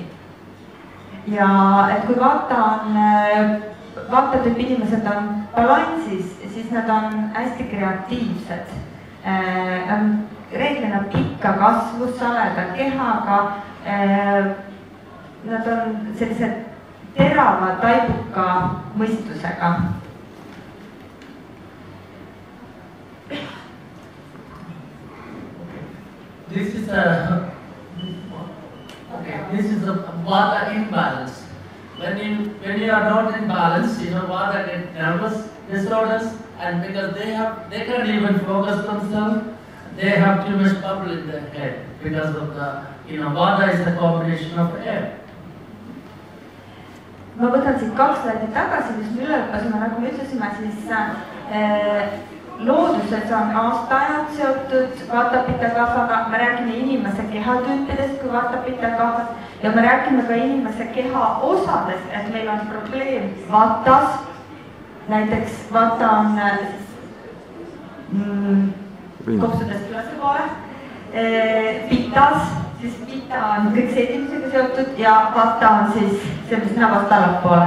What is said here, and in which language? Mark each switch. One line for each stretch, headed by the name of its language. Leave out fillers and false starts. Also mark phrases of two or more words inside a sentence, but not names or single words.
Estonian: Ja et kui Vata tüüp inimesed on balansis, siis nad on hästi kreatiivsed. On reeglina pikka kasvu, saleda kehaga, nad on sellised terava taibuka mõistusega.
English: This is a Vata imbalance. When you are not in balance, Vata get nervous disorders, and because they can't even focus themselves, they have too much bubble in their head because of the Vata is the combination of air.
Estonian: Ma võtan siit 2 slaidit tagasi, mis me üle õppasime, nagu me ütlesime, siis looduses on aastaajad seotud Vata Pitta Kaphaga, me räägime inimese kehatüüpidest kui Vata Pitta Kaphas ja me räägime ka inimese keha osadest, et meil on probleem Vatas, näiteks Vata on kopsudest ülesse poole, Pitas, siis Pitta on kõik seedimisega seotud ja Vata on siis see, mis nabast allapoole.